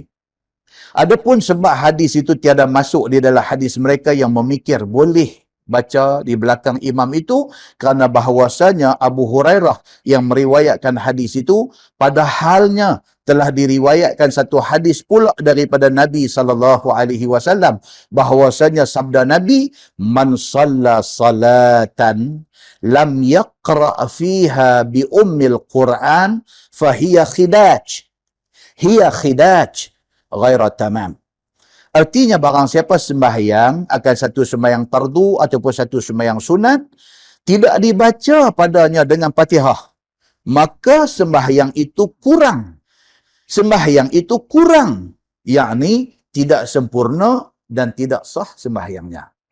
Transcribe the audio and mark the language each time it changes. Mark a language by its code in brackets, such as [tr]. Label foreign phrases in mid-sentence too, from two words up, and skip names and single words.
[ms] Adapun sebab hadis itu tiada masuk di dalam hadis mereka yang memikir boleh baca di belakang imam itu kerana bahawasanya Abu Hurairah yang meriwayatkan hadis itu padahalnya telah diriwayatkan satu hadis pula daripada Nabi SAW bahawasanya sabda Nabi [ar] من صلى صلاة لم يقرأ فيها بأم القرآن فهي خداج غير تمام. [ms] Artinya barang siapa sembahyang akan satu sembahyang fardu ataupun satu sembahyang sunat tidak dibaca padanya dengan Fatihah, maka sembahyang itu kurang. Sembahyang itu kurang, yakni tidak sempurna dan tidak sah sembahyangnya.